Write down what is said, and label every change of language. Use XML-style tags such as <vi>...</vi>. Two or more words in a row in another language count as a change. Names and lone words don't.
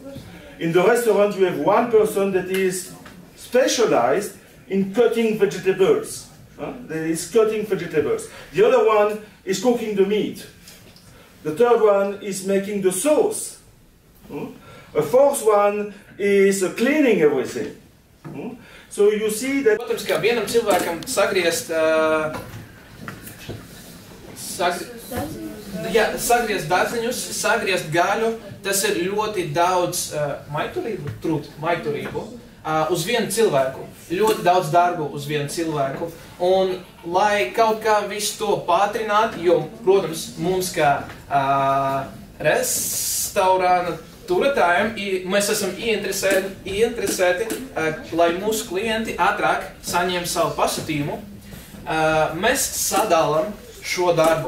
<en>In the restaurant, you have one person that is specialized in cutting vegetables. That is cutting vegetables. The other one is cooking the meat. The third one is making the sauce. A fourth one is cleaning everything. So you see that...</en> <lv>Protams, kā vienam cilvēkam sagriezt dārzeņus, sagriezt gaļu, tas ir ļoti daudz maiturību uz vienu cilvēku. Ļoti daudz darbu uz vienu cilvēku. Un, lai kaut kā visu to pātrinātu, jo, protams, mums kā restorāna turētājiem, mēs esam ieinteresēti, lai mūsu klienti ātrāk saņem savu pasūtījumu, mēs sadalām šo darbu.</lv>